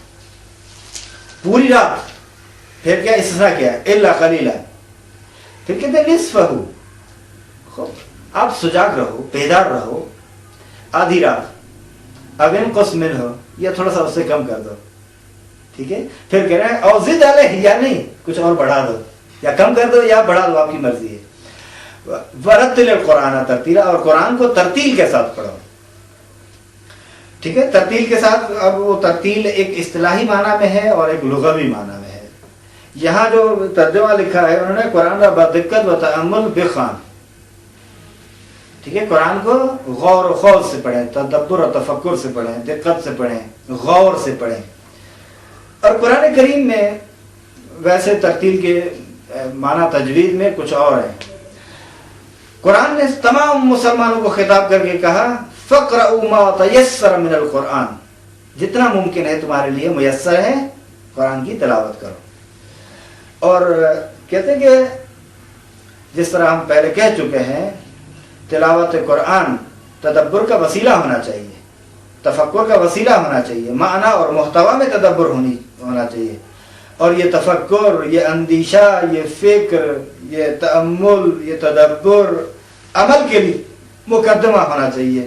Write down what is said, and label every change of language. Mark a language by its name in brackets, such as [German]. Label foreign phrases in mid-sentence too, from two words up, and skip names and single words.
[Urdu] پوری رات، پھر کیا استثناء کیا [Arabic] الا قلیلا، [Urdu] پھر کہتے ہیں نصفہ، آپ سجاگ رہو، بیدار رہو آدھی رات، اب [Arabic] انقص منہ [Urdu] یا تھوڑا سا اس سے کم کر دو، ٹھیک ہے، پھر کہہ رہے ہیں اور [Arabic] زد علیہ، [Urdu] یا نہیں کچھ اور بڑھا دو، یا کم کر دو یا بڑھا دو، آپ کی مرضی ہے۔ [Arabic] ورتل القرآن ترتیلا، [Urdu] اور قرآن کو ترتیل کے ساتھ پڑھو، ٹھیک ہے، ترتیل کے ساتھ۔ اب وہ ترتیل ایک اصطلاحی معنی میں ہے اور ایک لغوی معنی میں ہے۔ یہاں جو ترجمہ لکھا ہے انہوں نے قرآن کا [Persian] بدقت و تأمل بخوان، [Urdu] ٹھیک ہے، قرآن کو غور و خوض سے پڑھیں، تدبر اور تفکر سے پڑھیں، دقت سے پڑھیں، غور سے پڑھیں۔ اور قرآن کریم میں ویسے ترتیل کے معنی تجوید میں کچھ اور ہیں۔ قرآن نے تمام مسلمانوں کو خطاب کر کے کہا [Arabic] فَقْرَؤُوا مَا تَيَسَّرَ مِنَ الْقُرْآنِ، [Urdu] جتنا ممکن ہے تمہارے لیے میسر ہے قرآن کی تلاوت کرو۔ اور کہتے ہیں کہ جس طرح ہم پہلے کہہ چکے ہیں، تلاوت قرآن تدبر کا وسیلہ ہونا چاہیے، تفکر کا وسیلہ ہونا چاہیے، معنی اور محتوا میں تدبر ہونا چاہیے، اور یہ تفکر، یہ اندیشہ، یہ فکر، یہ تأمل، یہ تدبر عمل کے لیے مقدمہ ہونا چاہیے۔